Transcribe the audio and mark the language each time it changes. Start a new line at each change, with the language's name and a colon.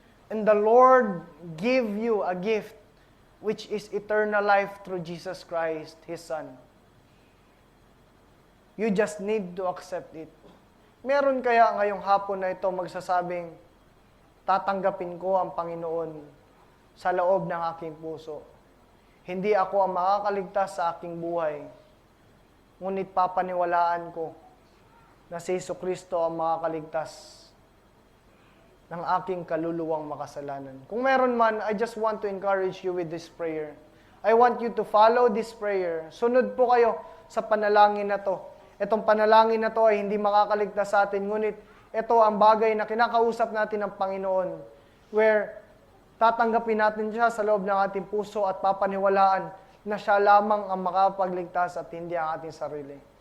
English: And the Lord give you a gift which is eternal life through Jesus Christ, His Son. You just need to accept it.
Filipino: Meron kaya ngayong hapon na ito magsasabing, tatanggapin ko ang Panginoon sa loob ng aking puso. Hindi ako ang makakaligtas sa aking buhay, ngunit papaniwalaan ko na si Jesucristo ang makakaligtas ng aking kaluluwang makasalanan. Kung meron man,
English: I just want to encourage you with this prayer. I want you to follow this prayer.
Filipino: Sunod po kayo sa panalangin na to. Itong panalangin na to ay hindi makakaligtas sa atin, ngunit ito ang bagay na kinakausap natin ng Panginoon, where tatanggapin natin siya sa loob ng ating puso at papaniwalaan na siya lamang ang makapagligtas at hindi ang ating sarili.